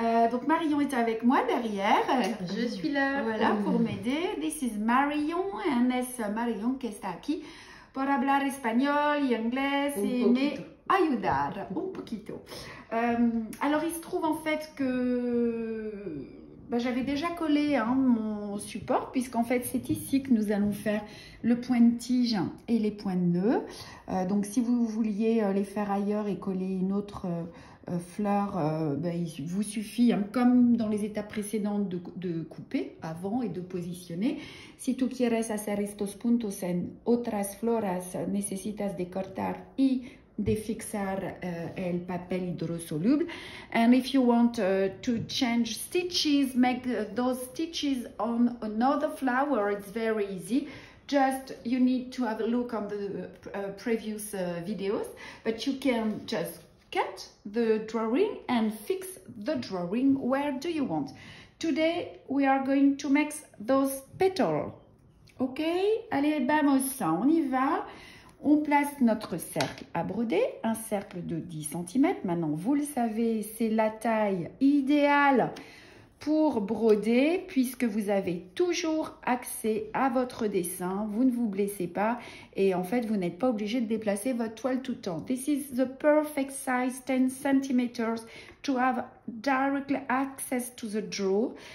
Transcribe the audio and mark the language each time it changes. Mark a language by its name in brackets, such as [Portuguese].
[French] Donc Marion est avec moi derrière. Je suis là. Voilà, pour m'aider. [English] This is Marion, and [Spanish] es Marion que está aquí por hablar español y inglés y me ayudar un poquito. [French] Alors il se trouve en fait que j'avais déjà collé hein, mon support puisqu'en fait c'est ici que nous allons faire le point de tige et les points de nœud. Donc si vous vouliez les faire ailleurs et coller une autre fleur, il vous suffit, hein, comme dans les étapes précédentes, de couper avant et de positionner. [Spanish] Si tú quieres hacer estos puntos en otras floras, necesitas de cortar y de fixar el papel hidrosoluble. [English] And if you want to change stitches, make those stitches on another flower, it's very easy. Just you need to have a look on the previous videos, but you can just cut the drawing and fix the drawing where do you want. Today we are going to make those petals. [French] Ok, allez, [Spanish] vamos, [French] on y va. On place notre cercle à broder, un cercle de 10 cm. Maintenant, vous le savez, c'est la taille idéale pour broder puisque vous avez toujours accès à votre dessin. Vous ne vous blessez pas et en fait, vous n'êtes pas obligé de déplacer votre toile tout le temps. [English] This is the perfect size, 10 cm, to have directly access to the draw.